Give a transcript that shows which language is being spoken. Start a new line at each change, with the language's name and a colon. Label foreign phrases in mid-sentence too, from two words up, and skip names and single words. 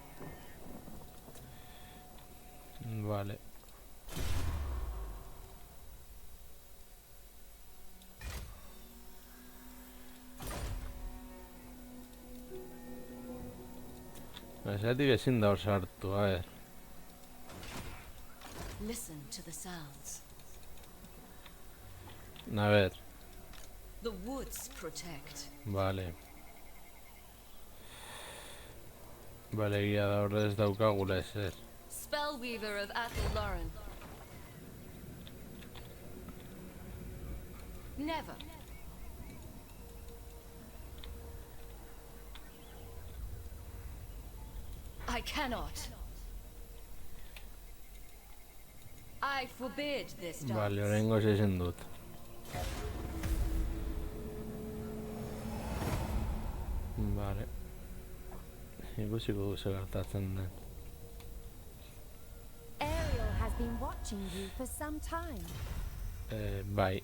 Basque: Bale. Esatik ezin da hor sartu,
Spanish: a ver.
English: Listen to the sounds.
Spanish: A ver,
English: The woods protect.
Basque: bale. Bale, egia da horre ez daukagula ezer.
English: Spellweaver of Athel Lauren. Never. I cannot. I forbid this dance.
Basque: Bale, oraingoz ezin dut. Vale. Ikusiko du zer gertatzen den.
English: Ariel has been watching you for some time.
Basque: Bai.